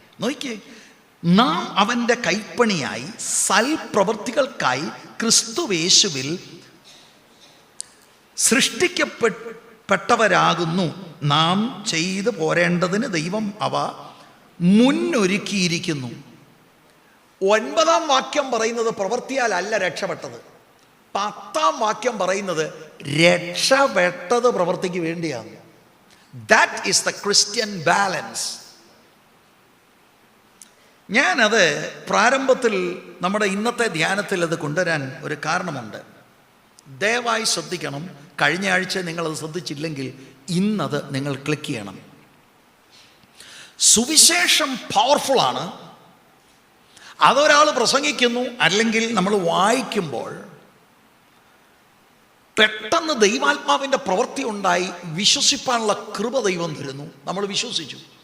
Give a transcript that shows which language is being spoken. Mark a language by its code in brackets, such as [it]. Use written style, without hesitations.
[ml] നോക്കിയേ, നാം അവൻ്റെ കൈപ്പണിയായി സൽപ്രവൃത്തികൾക്കായി ക്രിസ്തുവേശുവിൽ സൃഷ്ടിക്കപ്പെട്ടവരാകുന്നു. നാം ചെയ്തു പോരേണ്ടതിന് ദൈവം അവ മുന്നൊരുക്കിയിരിക്കുന്നു. 9-ാം വാക്യം പറയുന്നത് പ്രവൃത്തിയാൽ അല്ല രക്ഷപ്പെട്ടത്. 10-ാം വാക്യം പറയുന്നത് രക്ഷപ്പെട്ടത് പ്രവൃത്തിക്ക് വേണ്ടിയാണ്. [en] That is the Christian balance. [ml] ഞാനത് പ്രാരംഭത്തിൽ നമ്മുടെ ഇന്നത്തെ ധ്യാനത്തിൽ അത് കൊണ്ടുവരാൻ ഒരു കാരണമുണ്ട്. ദയവായി ശ്രദ്ധിക്കണം. കഴിഞ്ഞ ആഴ്ച നിങ്ങളത് ശ്രദ്ധിച്ചില്ലെങ്കിൽ ഇന്നത് നിങ്ങൾ ക്ലിക്ക് ചെയ്യണം. സുവിശേഷം പവർഫുള്ളാണ്. അതൊരാൾ പ്രസംഗിക്കുന്നു അല്ലെങ്കിൽ നമ്മൾ വായിക്കുമ്പോൾ പെട്ടെന്ന് ദൈവാത്മാവിൻ്റെ പ്രവൃത്തി ഉണ്ടായി വിശ്വസിപ്പാനുള്ള കൃപ ദൈവം തരുന്നു. നമ്മൾ വിശ്വസിച്ചു.